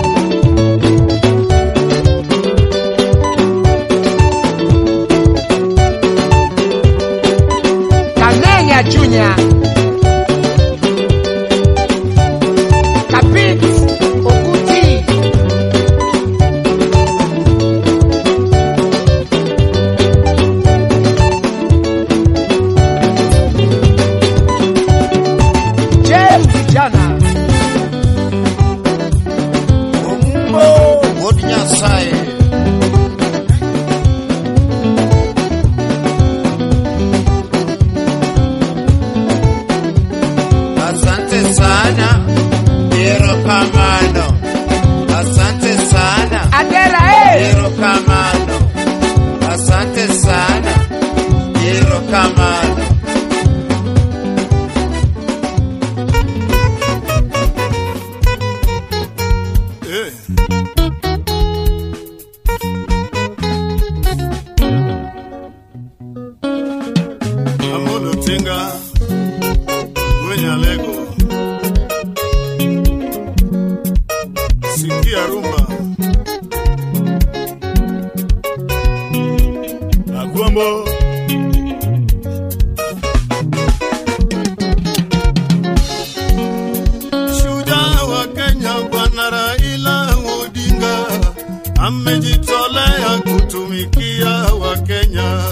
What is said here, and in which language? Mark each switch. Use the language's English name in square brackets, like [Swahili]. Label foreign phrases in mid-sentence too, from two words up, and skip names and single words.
[Swahili] Kamenya Junior, Kapit Okuti, James Vijana, Omumbo, God Nyasaye. Asante sana, [Luo (Kenya and Tanzania)] Ero Kamano. [Swahili] Asante sana, Adera [Luo (Kenya and Tanzania)] Ero Kamano. [Swahili] Asante sana, [Luo (Kenya and Tanzania)] Ero Kamano. [Swahili] Amolo Tinga, Wenyalego, Sikia Rumba, Agwambo, Shujaa wa Kenya Bwana Raila Odinga amejitolea kutumikia wa Kenya.